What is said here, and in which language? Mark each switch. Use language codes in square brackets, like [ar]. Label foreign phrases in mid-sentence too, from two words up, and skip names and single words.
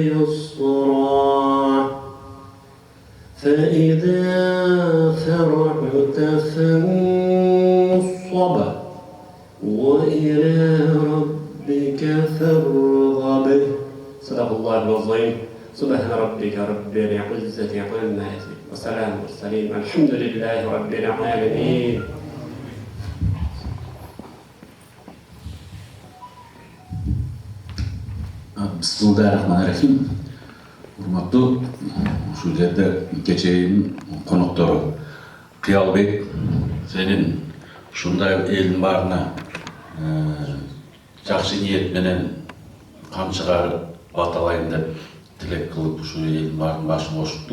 [ar] يسرا فإذا فرغت فانصب وإلى ربك فارغب صدق الله العظيم سبحان ربك رب العزة عما يصفون وسلام المرسلين والحمد لله رب العالمين. بسم الله الرحمن الرحيم. [ky] Урматтуу ушул жерде кечээнин коноктору Кыялбек, сенин ушундай элдин баарына жакшы ниет менен кам чыгарып баталайын деп тилек кылып ушул элдин баарынын башын кошуптук.